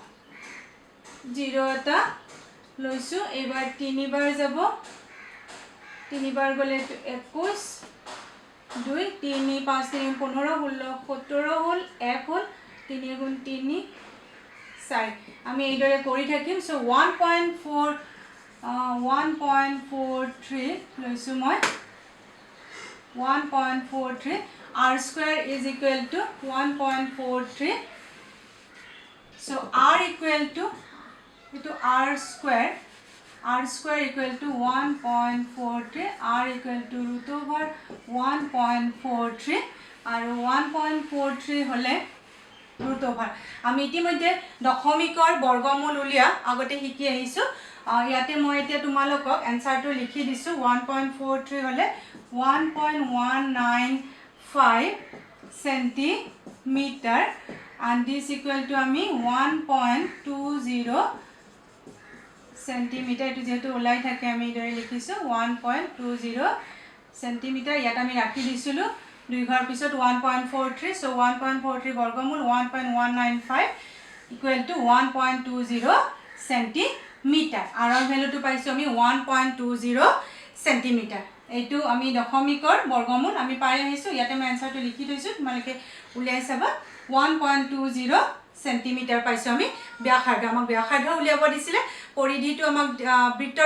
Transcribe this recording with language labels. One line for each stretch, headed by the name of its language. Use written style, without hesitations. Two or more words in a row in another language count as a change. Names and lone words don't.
Assamese: 0 এটা লৈছো এবাৰ 3 বাৰ যাব 3 বাৰ গলে 21 2 3 5 3 15 16 17 হল 1 হল 3 গুণ 3 4 আমি এইদৰে কৰি থাকিম সো
English: 1.43
Assamese: লৈছো মই
English: 1.43 r square is equal to 1.43 so r equal to r square equal to 1.43 r equal to root over 1.43
Assamese: আৰু 1.43 হলে
English: root over
Assamese: আমি ইতিমধ্যে দশমিকৰ বৰ্গমূল উলিয়া আগতে শিকি আহিছো ইয়াতে মই এতিয়া তোমালোকক এনসাৰটো লিখি দিছো 1.43 হলে 1.195
English: centimeter and this equal to
Assamese: আমি 1.20 centimeter এটো যেটো ওলাই থাকে আমি ধৰি লিখিছো 1.20 centimeter ইয়াত আমি ৰাখি দিছিলো দুই ঘৰ পিছত 1.43 so 1.43 বৰ্গমূল 1.195
English: equal to
Assamese: 1.20 centimeter আৰু ভ্যালুটো পাইছো আমি 1.20 centimeter এইটো আমি দশমিকৰ বৰ্গমূল আমি পাই আহিছো ইয়াতে মই আনসাৰটো লিখি থৈছো তোমালোকে উলিয়াই চাবা 1.20 centimeter পাইছো আমি ব্যাসাৰ্ধ আমাক ব্যাসাৰ্ধ উলিয়াব দিছিলে পৰিধিটো আমাক বৃত্তৰ